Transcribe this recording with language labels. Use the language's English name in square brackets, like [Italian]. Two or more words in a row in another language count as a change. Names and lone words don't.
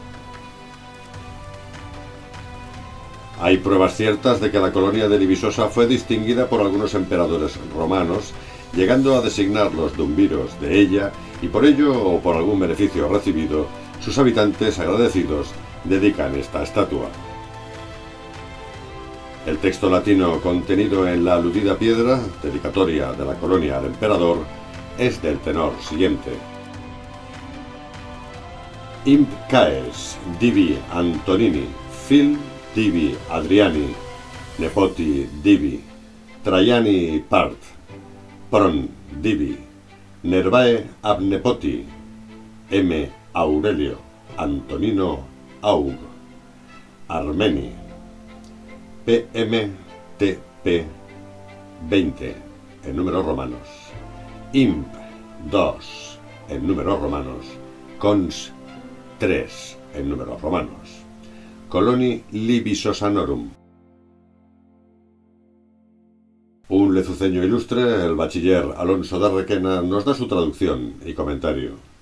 [Spanish] Hay pruebas ciertas de que la colonia de Levisosa fue distinguida por algunos emperadores romanos, llegando a designar los dumviros de ella, y por ello o por algún beneficio recibido, sus habitantes agradecidos dedican esta estatua. El texto latino contenido en la aludida piedra, dedicatoria de la colonia al emperador, es del tenor siguiente: [Latin] Imp caes divi Antonini, fil divi Adriani, nepoti divi, Traiani part, pron divi, Nervae ab nepoti, M. Aurelio, Antonino aug, Armeni, PMTP 20 [Spanish] en números romanos, Imp 2 en números romanos, Cons 3 en números romanos, [Latin] Coloni Levisosanorum. [Spanish] Un lezuceño ilustre, el bachiller Alonso de Requena, nos da su traducción y comentario.